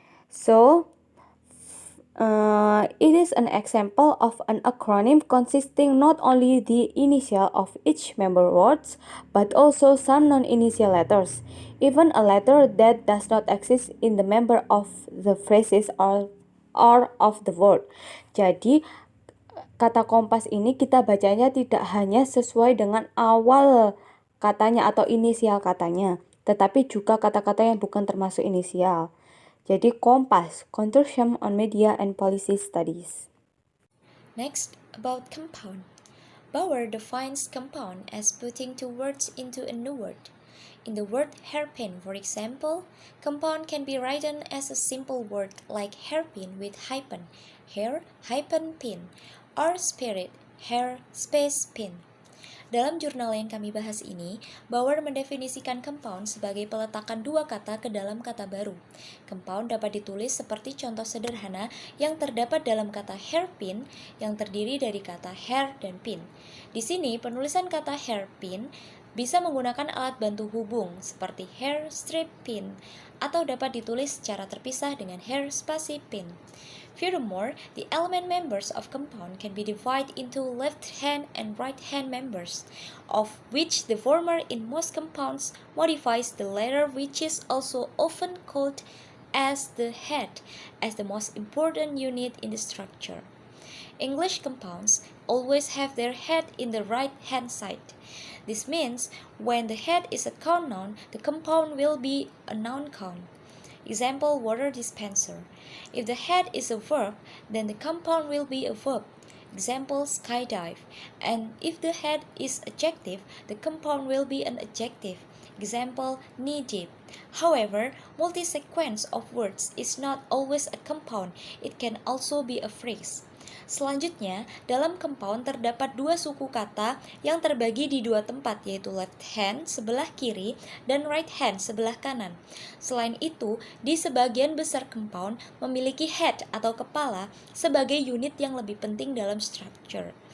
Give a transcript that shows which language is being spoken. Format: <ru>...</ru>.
<en>So, it is an example of an acronym consisting not only the initial of each member words, but also some non-initial letters, even a letter that does not exist in the member of the phrases or of the word.</en> <id>Jadi, kata kompas ini kita bacanya tidak hanya sesuai dengan awal katanya atau inisial katanya, tetapi juga kata-kata yang bukan termasuk inisial.</id> <en>Jadi Kompas, Consortium on Media and Policy Studies. Next, about compound. Bauer defines compound as putting two words into a new word. In the word hairpin, for example, compound can be written as a simple word like hairpin with hyphen, hair hyphen pin, or spirit, hair space pin.</en> <id>Dalam jurnal yang kami bahas ini, Bauer mendefinisikan compound sebagai peletakan dua kata ke dalam kata baru. Compound dapat ditulis seperti contoh sederhana yang terdapat dalam kata hairpin yang terdiri dari kata hair dan pin. Di sini, penulisan kata hairpin bisa menggunakan alat bantu hubung seperti hair strip pin atau dapat ditulis secara terpisah dengan hair spasi pin.</id> <en>Furthermore, the element members of compound can be divided into left hand and right hand members, of which the former in most compounds modifies the latter, which is also often called as the head, as the most important unit in the structure. English compounds always have their head in the right hand side. This means when the head is a count noun, the compound will be a noun count. Example, water dispenser. If the head is a verb, then the compound will be a verb. Example, skydive. And if the head is adjective, the compound will be an adjective. Example, knee-deep. However, multi-sequence of words is not always a compound. It can also be a phrase.</en> <id>Selanjutnya, dalam compound terdapat dua suku kata yang terbagi di dua tempat, yaitu left hand sebelah kiri dan right hand sebelah kanan. Selain itu, di sebagian besar compound memiliki head atau kepala sebagai unit yang lebih penting dalam structure.</id>